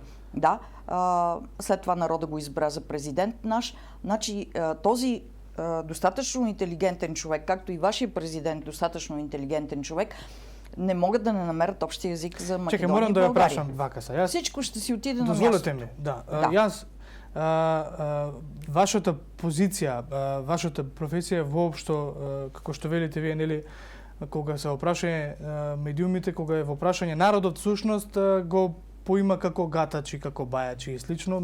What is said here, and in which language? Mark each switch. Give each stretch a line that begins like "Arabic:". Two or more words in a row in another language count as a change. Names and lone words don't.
Bulgarian: Да. След това народа го избра за президент наш. Значи този достатъчно интелигентен човек, както и вашия президент достатъчно интелигентен човек, не могат да не намерят общия език за Македония.
Macedonian: Чекай, морам да я прашам Вакаса.
Bulgarian: Всичко ще си отиде на място.
Macedonian: Дозволете ми, Јас вашата позиција, вашата професија воопшто, како што велите вие, нели, кога се опрашање медиумите, кога е во прашање народот, всушност го поима како гатачи, како бајачи и слично.